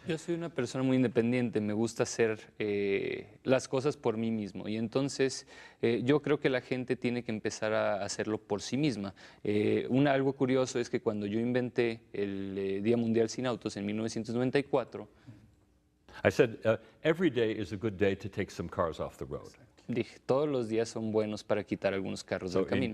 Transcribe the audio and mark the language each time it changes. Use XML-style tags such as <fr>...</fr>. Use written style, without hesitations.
<es>Yo soy una persona muy independiente, me gusta hacer las cosas por mí mismo y entonces yo creo que la gente tiene que empezar a hacerlo por sí misma. Algo curioso es que cuando yo inventé el Día Mundial sin Autos en 1994,</es> <en>I said, every day is a good day to take some cars off the road.</en> <es>dije, todos los días son buenos para quitar algunos carros del camino.</es>